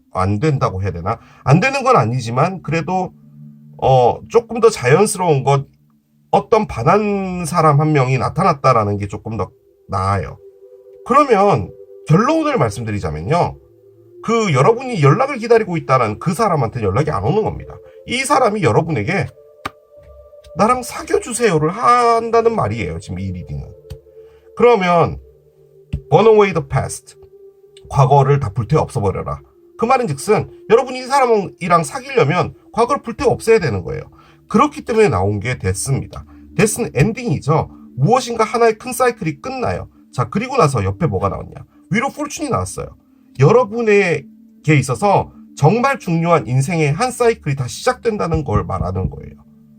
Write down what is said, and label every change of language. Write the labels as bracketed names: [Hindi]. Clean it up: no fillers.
[Korean] 안 된다고 해야 되나? 안 되는 건 아니지만 그래도 조금 더 자연스러운 것, 어떤 반한 사람 한 명이 나타났다라는 게 조금 더 나아요. 그러면 결론을 말씀드리자면요. 그 여러분이 연락을 기다리고 있다는 그 사람한테 연락이 안 오는 겁니다. 이 사람이 여러분에게 나랑 사귀어주세요를 한다는 말이에요. 지금 이 리딩은. 그러면 [English] burn away the past. [Korean] 과거를 다 불태워 없애버려라. 그 말은 즉슨 여러분이 이 사람이랑 사귀려면 과거를 불태워 없애야 되는 거예요. 그렇기 때문에 나온 게 데스입니다. 데스는 엔딩이죠. 무엇인가 하나의 큰 사이클이 끝나요. 자, 그리고 나서 옆에 뭐가 나왔냐. 위로 폴춘이 나왔어요. 여러분에게 있어서 정말 중요한 인생의 한 사이클이 다 시작된다는 걸 말하는 거예요.